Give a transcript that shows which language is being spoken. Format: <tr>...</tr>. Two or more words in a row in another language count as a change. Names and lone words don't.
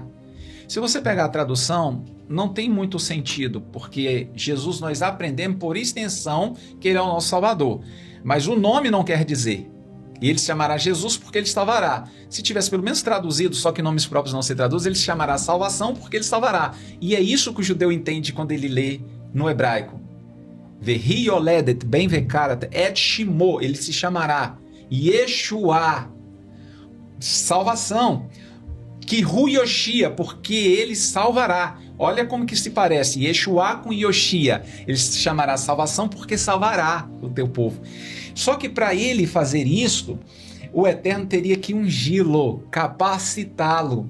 <pt>Se você pegar a tradução, não tem muito sentido, porque Jesus nós aprendemos por extensão que ele é o nosso Salvador. Mas o nome não quer dizer. E ele se chamará Jesus porque ele salvará. Se tivesse pelo menos traduzido, só que nomes próprios não se traduzem, ele se chamará salvação porque ele salvará. E é isso que o judeu entende quando ele lê no hebraico.</pt> <he>והיא ילדת בן וקראת את שמו,</he> <pt>ele se chamará Yeshua, salvação. Que</pt> <he>הוא יושיע,</he> <pt>porque ele salvará. Olha como que se parece. Yeshua com Yoshia. Ele se chamará salvação porque salvará o teu povo. Só que para ele fazer isto, o Eterno teria que ungí-lo, capacitá-lo.</pt>